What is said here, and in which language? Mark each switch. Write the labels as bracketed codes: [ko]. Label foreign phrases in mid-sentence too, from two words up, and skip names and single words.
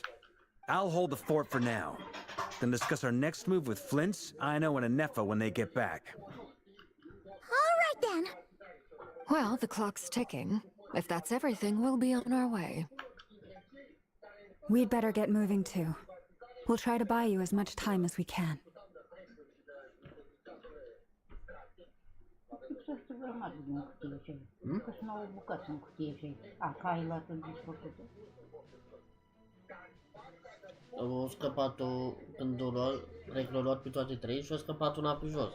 [en] I'll hold the fort for now, then discuss our next move with Flint's, Aino, and Anefa when they get back. All right then. Well, the clock's ticking. If that's everything, we'll be on our way. We'd better get moving too. We'll try to buy you as much time as we can. [ro] Au scăpat când cred că l-a luat pe toate trei și a scăpat una pe jos.